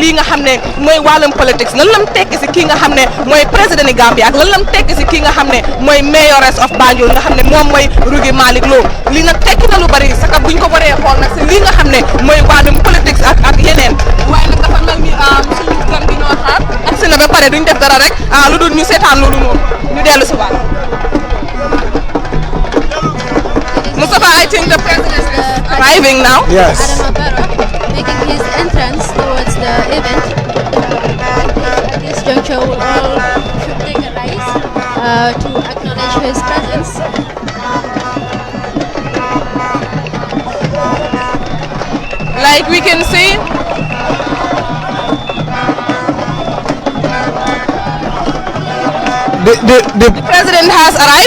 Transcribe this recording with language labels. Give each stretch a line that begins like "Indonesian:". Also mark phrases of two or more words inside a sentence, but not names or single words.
Wolof: lii nga xam ne mooy wàllum politique lan lam tekki si kii nga xam ne mooy président Gambia ak lan lam tekki si kii nga xam ne mooy
English: mayoress of Banjul
Wolof: nga xam ne moom mooy Rugi Malick Lowe lii nag tekki na lu bari saka buñ ko waree xool nag si lii nga xam ne mooy wàllum politique ak yeneen waaye nag dafa mel ni suñu gan gi ñoo xaar ak si na ba pare duñ def dara rek lu dul ñu seetaan loolu moom ñu dellu si waat Mustafa,
English: I think the president is arriving now. Yes. Adama Barrow making his entrance towards the event. At this juncture, we all should take a rise to acknowledge his presence. Like we can see, the president has arrived.